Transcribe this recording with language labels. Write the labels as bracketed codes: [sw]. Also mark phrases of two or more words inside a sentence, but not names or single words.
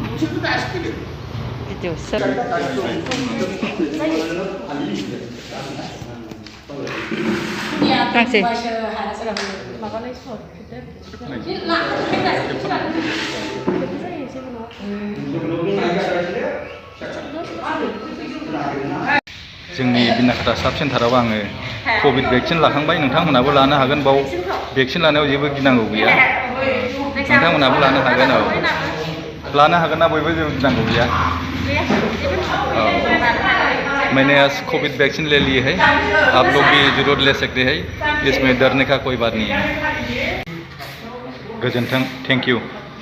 [brx] Itu ser. Kasih. जोंनि बिनाखाता साब सेन्टाराव आङो कोविड भेक्सिन लाखांबाय नोंथांमोनाबो लानो हागोन बाव भेक्सिन लानायाव जेबो गिनांगौ गैया नोंथांमोनाबो लानो हागोन ना बयबो जेबो गिनांगौ गैया [hi] मैंने आज कोविड वैक्सीन ले ली है आप लोग भी जरूर ले सकते हैं इसमें डरने का कोई बात नहीं है गोजोन्थों [en] thank you.